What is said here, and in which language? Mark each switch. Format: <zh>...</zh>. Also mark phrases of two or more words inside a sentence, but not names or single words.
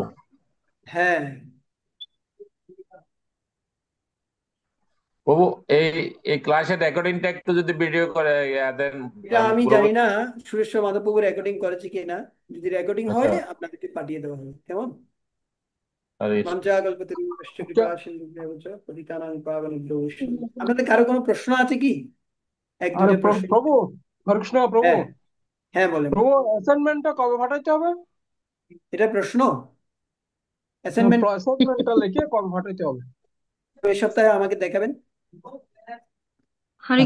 <bn>হ্যাঁ, প্রভু, এই এই ক্লাসের রেকর্ডিংটা একটু যদি ভিডিও করে দেন এটা আমি জানি পরবর্তী। না সুরেশ্বর মাধববাবু রেকর্ডিং করেছে কিনা। যদি রেকর্ডিং আচ্ছা। হয় আপনাদেরকে পাঠিয়ে দেওয়া হবে, কেমন? হরে কৃষ্ণ।</bn> <sa>মঞ্চাকল্পতরুশ্চ</sa> <bn>আচ্ছা,</bn> <sa>কৃপা সিন্ধুভ্যেব চ পতিতানাং পাবনেভ্যো বৈষ্ণবেভ্যো।</sa> <bn>আপনাদের কারো কোনো প্রশ্ন আছে কি? এক আরে দুইটা প্রশ্ন। প্রভু, হরে কৃষ্ণ প্রভু। হ্যাঁ, হ্যাঁ বলেন। প্রভু, অ্যাসাইনমেন্টটা কবে পাঠাইতে হবে? এটা প্রশ্ন? অ্যাসাইনমেন্ট অ্যাসাইনমেন্টটা লিখে কবে পাঠাইতে হবে? এই সপ্তাহে আমাকে দেখাবেন। হরে</bn>